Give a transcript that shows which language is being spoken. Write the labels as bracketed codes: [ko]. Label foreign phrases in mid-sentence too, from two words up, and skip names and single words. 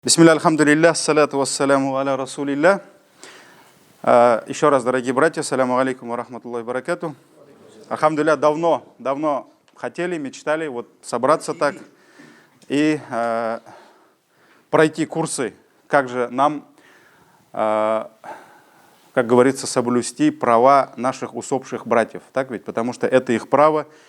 [ar] بسم الله، الحمد لله، الصلاة والسلام على رسول الله. [ru] Еще раз, дорогие братья, [ar] السلام عليكم ورحمة الله وبركاته. [ru] Альхамдулилля, давно хотели, мечтали вот собраться так и пройти курсы, как же нам, как говорится, соблюсти права наших усопших братьев. Так ведь? Потому что это их право.